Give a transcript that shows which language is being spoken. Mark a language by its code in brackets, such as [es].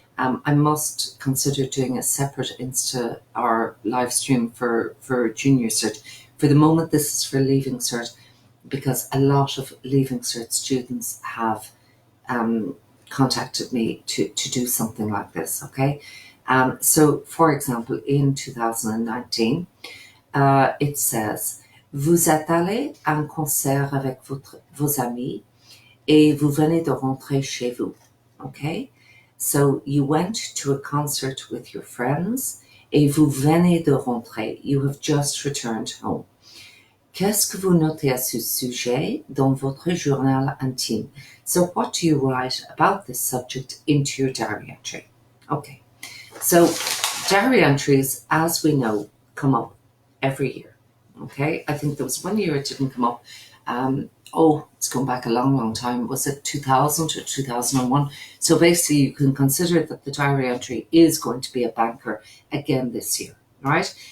[en] I must consider doing a separate Insta or live stream for Junior Cert. For the moment, this is for Leaving Cert because a lot of Leaving Cert students have contacted me to do something like this, okay? So, for example, in 2019, it says, [fr] vous êtes allé à un concert avec vos amis et vous venez de rentrer chez vous, [en] okay? So, you went to a concert with your friends [fr] et vous venez de rentrer. [en] You have just returned home. [fr] Qu'est-ce que vous notez à ce sujet dans votre journal intime? [en] So, what do you write about this subject into your diary entry? Okay. So diary entries, as we know, come up every year, okay? I think there was 1 year it didn't come up. It's gone back a long, long time. Was it 2000 or 2001? So basically you can consider that the diary entry is going to be a banker again this year, right?